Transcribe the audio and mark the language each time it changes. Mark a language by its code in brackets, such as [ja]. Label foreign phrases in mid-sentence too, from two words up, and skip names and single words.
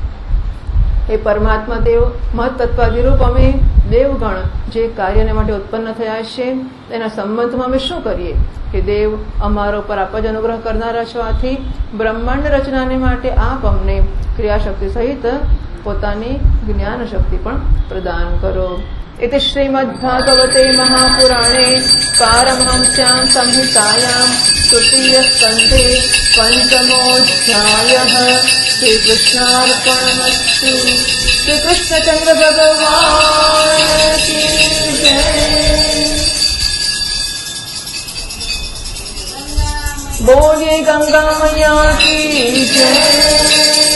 [gu] એ પરમાત્મા દેવ મહત્તત્વાદિરૂપ અમે દેવગણ જે કાર્યને માટે ઉત્પન્ન થયા છે તેના સંબંધમાં અમે શું કરીએ? કે દેવ, અમારો પર આપ જ અનુગ્રહ કરનારા છો. આથી બ્રહ્માંડ રચનાને માટે આપ અમને ક્રિયાશક્તિ સહિત પોતાની જ્ઞાન શક્તિ પણ પ્રદાન કરો. [sa] इति श्रीमद्भागवते महापुराणे पारमहंस्यां संहितायां तृतीयस्कन्धे पंचमोऽध्यायः. [hi] श्रीकृष्णार्पणमस्तु. श्रीकृष्णचन्द्र भगवान् की जय. बोलिए गंगा मैया की जय.